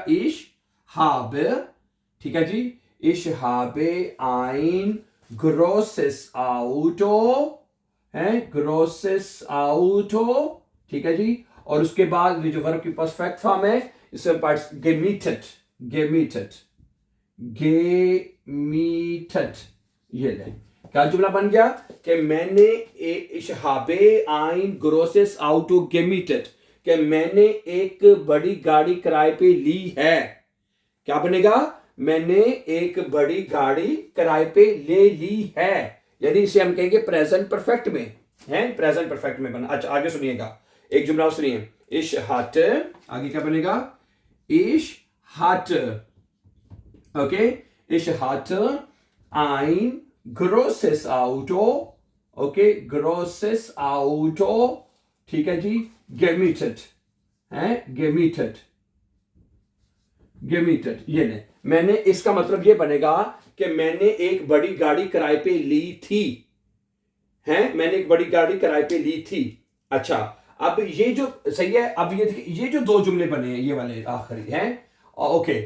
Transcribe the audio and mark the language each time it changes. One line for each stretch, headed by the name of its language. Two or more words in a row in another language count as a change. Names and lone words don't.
German: Ich hab,
Hindi: ठीक है जी,
German: Ich habe ein großes Auto, है, großes Auto
Hindi: ठीक है जी। और उसके बाद ये जो वर्ब की
English: perfect form
Hindi: है इसमें पार्ट्स
German: gemietet, gemietet, gemietet,
Hindi: ये ले क्या जुमला बन गया कि मैंने
German: ich habe ein großes Auto gemietet,
Hindi: कि मैंने एक बड़ी गाड़ी किराए पे ली है। क्या बनेगा? मैंने एक बड़ी गाड़ी किराए पे ले ली है, यानी इसे हम कहेंगे
English: present perfect
Hindi: में है,
English: present perfect
Hindi: में बना। अच्छा आगे सुनिएगा, एक जुमला सुनिए,
German: ich hatte,
Hindi: आगे क्या बनेगा?
German: ich hatte, ओके, ich hatte ein großes Auto, ओके, großes Auto,
Hindi: ठीक है जी, gemietet है,
German: gemietet, gemietet,
Hindi: ये नहीं, मैंने, इसका मतलब ये बनेगा कि मैंने एक बड़ी गाड़ी किराए पे ली थी, हैं, मैंने एक बड़ी गाड़ी किराए पे ली थी। अच्छा अब ये जो सही है, अब ये जो दो जुमले बने हैं ये वाले आखिरी हैं, ओके।